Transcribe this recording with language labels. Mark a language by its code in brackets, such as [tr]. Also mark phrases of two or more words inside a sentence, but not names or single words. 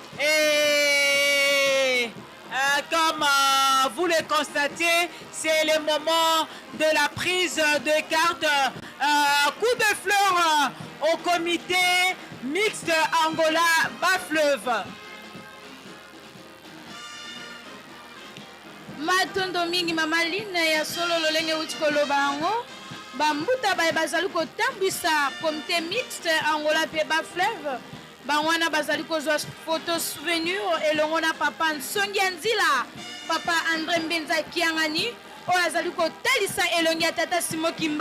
[fr] Et comme vous le constatez, c'est le moment de la prise de carte. Coup de fleur au comité mixte Angola Bas-Fleuve. [ln] matondo mingi mama Line ya solo lolenge uti koloba yango bambuta baye bazali kotambwisa comité mixte Angola pe Bas-Fleuve bangwana bazali kozwa [fr] photo souvenir [ln] elongo na papa Nsongi Nzila papa André Mbenza Kiangani oyo azali kotalisa elongi ya tata Simon-Kimba